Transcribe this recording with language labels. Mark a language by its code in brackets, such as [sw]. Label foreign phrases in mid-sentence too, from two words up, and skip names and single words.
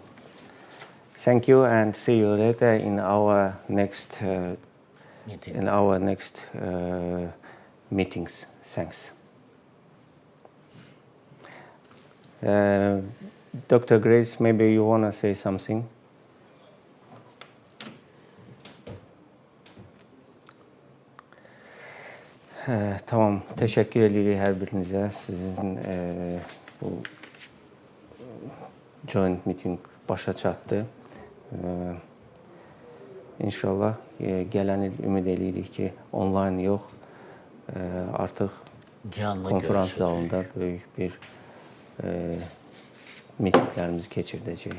[en] Thank you, and see you later in our next meetings. Thanks. Dr. Grace, maybe you want to say something? [az] Tamam, teşekkür edirik hər birinizə. Sizin bu [en] joint meeting [az] başa çatdı. İnşallah gələn il ümid edirik ki, online yox, artıq konferans zalında böyük bir mitinglərimizi keçirdəcəyik.